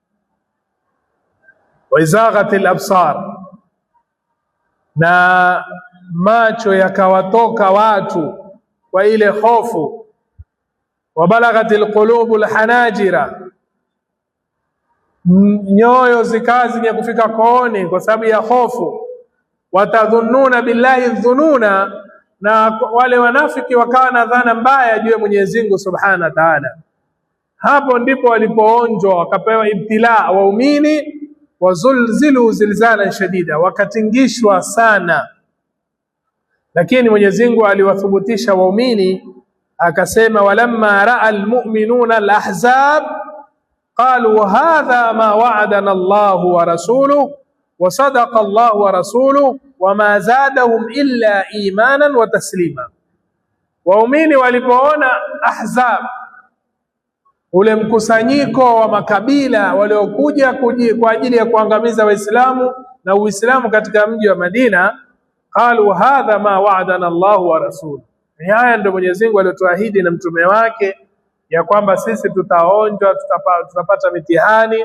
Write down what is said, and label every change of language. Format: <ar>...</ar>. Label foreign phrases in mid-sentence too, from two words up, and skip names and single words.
<ar>وإذ زاغت الأبصار,</ar> <sw>na macho yakawatoka watu kwa ile hofu,</sw> <ar>وبلغت القلوب الحناجر,</ar> <sw>nyoyo zikawa zenye kufika kooni kwa sababu ya hofu,</sw> <ar>وتظنون بالله الظنونا,</ar> <sw>na wale wanafiki wakawa na dhana mbaya juu ya Mwenyezi Mungu</sw> <ar>سبحانه وتعالى.</ar> <sw>Hapo ndipo walipoonjwa wakapewa ibtila waumini,</sw> <ar>وزلزلوا زلزالا شديدا,</ar> <sw>wakatingishwa sana. Lakini Mwenyezi Mungu aliwathubutisha waumini akasema,</sw> <ar>ولما رأى المؤمنون الأحزاب قالوا هذا ما وعدنا الله ورسوله وصدق الله ورسوله وما زادهم إلا إيمانا وتسليما.</ar> <sw>Waumini walipoona Ahzab, ule mkusanyiko wa makabila waliokuja kwa ajili ya kuangamiza Waislamu na Uislamu katika mji wa Madina,</sw> <ar>قالوا هذا ما وعدنا الله ورسوله,</ar> <sw>haya ndio Mwenyezi Mungu aliyotuahidi na mtume wake ya kwamba sisi tutaonjwa, tutapata mitihani.</sw>